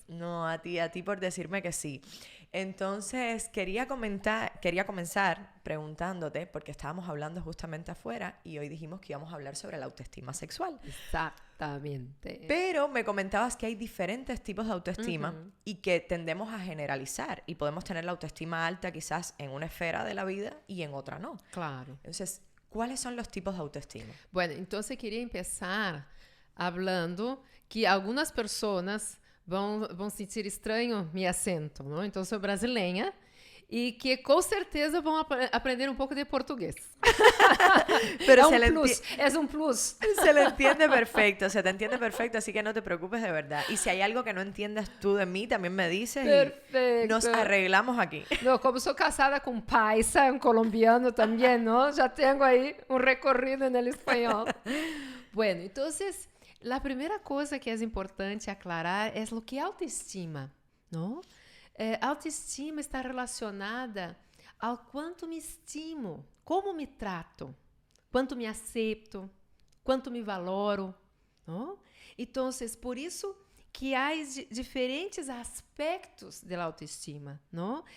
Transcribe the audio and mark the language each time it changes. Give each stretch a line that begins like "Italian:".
Spanish: No, a ti por decirme que sí. Entonces, quería comenzar preguntándote, porque estábamos hablando justamente afuera y hoy dijimos que íbamos a hablar sobre la autoestima sexual. Exactamente. Pero me comentabas que hay diferentes tipos de autoestima Uhum. y que tendemos a generalizar y podemos tener la autoestima alta quizás en una esfera de la vida y en otra no. Claro. Entonces, ¿cuáles son los tipos de autoestima?
Portuguese: Bueno, então eu queria começar falando que algumas pessoas vão sentir estranho meu acento, não? Então, eu sou brasileira e que com certeza vão aprender um pouco de português.
Spanish: Pero
Portuguese: É um plus.
Spanish: se le entiende perfecto, se te entiende perfecto, así que no te preocupes de verdad. Y si hay algo que no entiendas tú de mí, también me dices
Portuguese: Perfeito.
Spanish: y nos arreglamos aquí.
Portuguese: Não, como sou casada com um paisa, um colombiano também, não? Já tenho aí um recorrido no espanhol.
Spanish: Bueno, entonces, la primera cosa que es importante aclarar es lo que autoestima, ¿no?
Portuguese: Autoestima está relacionada ao quanto me estimo, como me trato, quanto me aceito, quanto me valoro, ¿no? Entonces, por isso que há diferentes aspectos da autoestima, não?